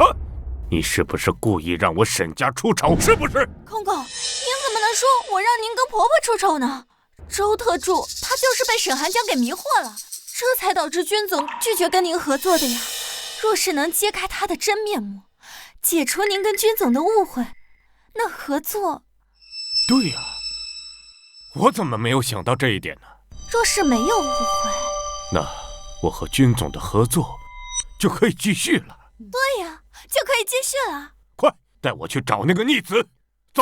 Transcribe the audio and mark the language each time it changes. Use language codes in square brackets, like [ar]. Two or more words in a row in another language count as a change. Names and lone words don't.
[zh] 你是不是故意讓我沈家出醜？是不是？公公，您怎麼能說我讓您跟婆婆出醜呢？周特助他就是被沈寒江給迷惑了，這才導致軍總拒絕跟您合作的呀。若是能揭開他的真面目，解除您跟軍總的誤會，那合作…… 對呀，我怎麼沒有想到這一點呢？若是沒有誤會，那我和軍總的合作就可以繼續了。對呀，就可以繼續了。快帶我去找那個逆子，走。